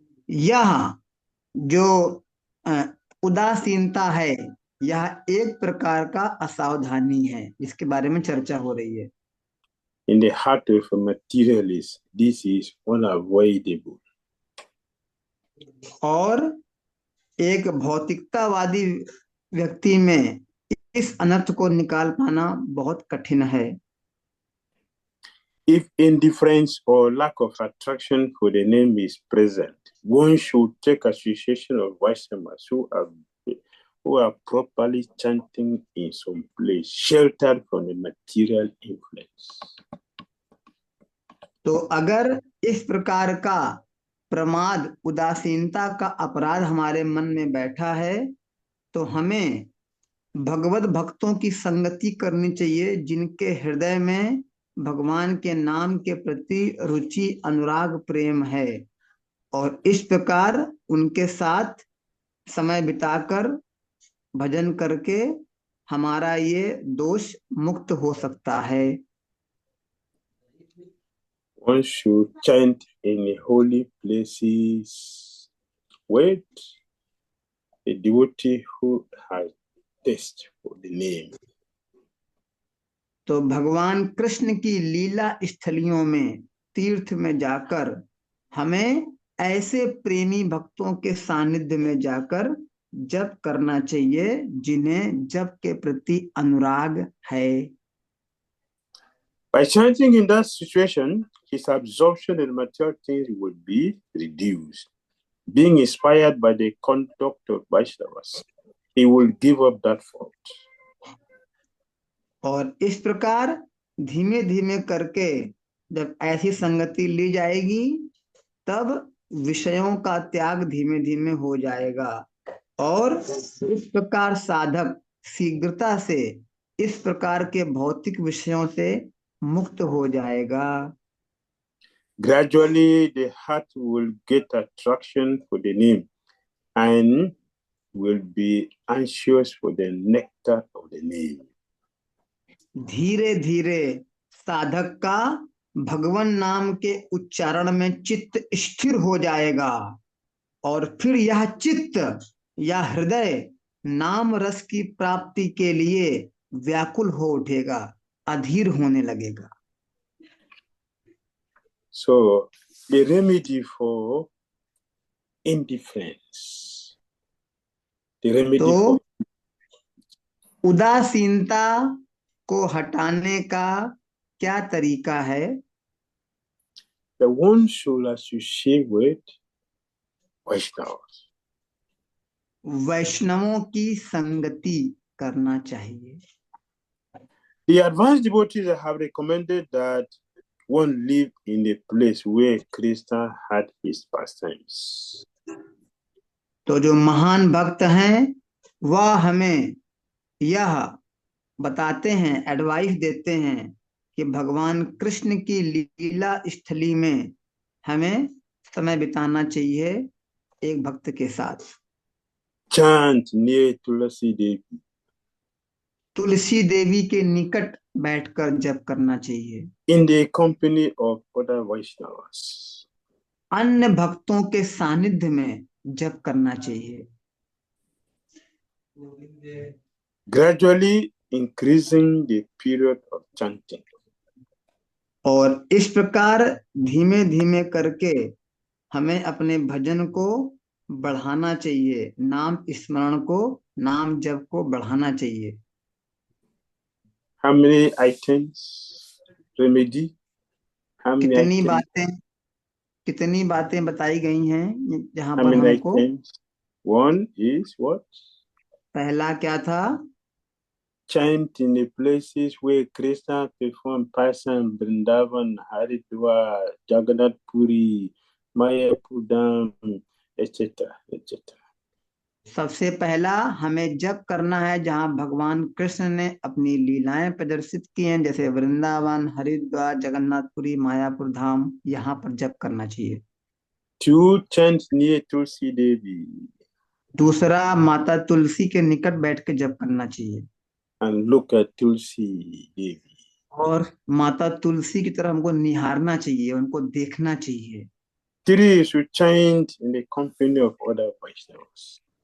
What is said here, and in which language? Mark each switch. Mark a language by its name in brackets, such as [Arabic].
[Hindi] यह जो उदासीनता है, यह एक प्रकार का असावधानी है, जिसके बारे में चर्चा हो रही है. [English] In the heart of a materialist, this is unavoidable. [Hindi] और एक भौतिकतावादी व्यक्ति में इस अनर्थ को निकाल पाना बहुत कठिन है. [English] If indifference or lack of attraction for the name is present, one should take association of Vaishnavas who are properly chanting in some place, sheltered from the material influence. [Hindi] तो अगर इस प्रकार का प्रमाद, उदासीनता का अपराध हमारे मन में बैठा है, तो हमें भगवत भक्तों की संगति करनी चाहिए, जिनके हृदय में भगवान के नाम के प्रति रुचि, अनुराग, प्रेम है, और इस प्रकार उनके साथ समय बिताकर भजन करके हमारा ये दोष मुक्त हो सकता है. [English] One should chant in the holy places with a devotee who has taste for the name. [Hindi] तो भगवान कृष्ण की लीला स्थलियों में, तीर्थ में जाकर हमें ऐसे प्रेमी भक्तों के सानिध्य में जाकर जप करना चाहिए, जिन्हें जप के प्रति अनुराग है. [English] By chanting in that situation, his absorption in material things will be reduced. Being inspired by the conduct of Vaishnavas, he will give up that fault. [Hindi] और इस प्रकार धीमे धीमे करके जब ऐसी संगति ली जाएगी, तब विषयों का त्याग धीमे धीमे हो जाएगा, और इस प्रकार साधक शीघ्रता से इस प्रकार के भौतिक विषयों से मुक्त हो जाएगा. [English] Gradually, the heart will get attraction for the name and will be anxious for the nectar of the name. [Hindi] धीरे धीरे साधक का भगवान नाम के उच्चारण में चित्त स्थिर हो जाएगा, और फिर यह चित्त या हृदय नाम रस की प्राप्ति के लिए व्याकुल हो उठेगा, अधीर होने लगेगा. [English] So, the remedy for indifference, the remedy [Hindi] तो [English] for [Hindi] उदासीनता को हटाने का क्या तरीका है? [English] the one should associate with Vaishnavas. [Hindi] वैष्णवों की संगति करना चाहिए. [English] The advanced devotees have recommended that one lived in the place where Krishna had his pastimes. [Hindi] तो जो महान भक्त हैं वह हमें यह बताते हैं, एडवाइस देते हैं कि भगवान कृष्ण की लीला स्थली में हमें समय बिताना चाहिए एक भक्त के साथ। [English] Chant near Tulasi Devi. [Hindi] Tulsi Devi के निकट बैठकर जप करना चाहिए। [English] In the company of other Vaishnavas. [Hindi] अन्य भक्तों के सानिध्य में जप करना चाहिए। [English] Gradually increasing the period of chanting. [Hindi] और इस प्रकार धीमे धीमे करके हमें अपने भजन को बढ़ाना चाहिए, नाम स्मरण को, नाम जप को बढ़ाना चाहिए। [English] How many items? Remedy? How many [Hindi] कितनी बातें बताई गई हैं जहां [English] How [Hindi] पर [English] many [Hindi] हमको? [English] items? One is what? [Hindi] पहला क्या था? [English] Chant in the places where Krishna performed Pasam, Vrindavan, Haridwar, Jagannath Puri, Mayapur Dham, etc., etc. [Hindi] सबसे पहला हमें जप करना है जहां भगवान कृष्ण ने अपनी लीलाएं प्रदर्शित की हैं, जैसे वृंदावन, हरिद्वार, जगन्नाथपुरी, मायापुर धाम, यहाँ पर जप करना चाहिए। [English] Two, chant near Tulsi Devi. [Hindi] दूसरा, माता तुलसी के निकट बैठ के जप करना चाहिए [English] and look at Tulsi Devi. [Hindi] और माता तुलसी की तरफ हमको निहारना चाहिए, उनको देखना चाहिए। [English] Three, should chant in the company of other Vaishnavas.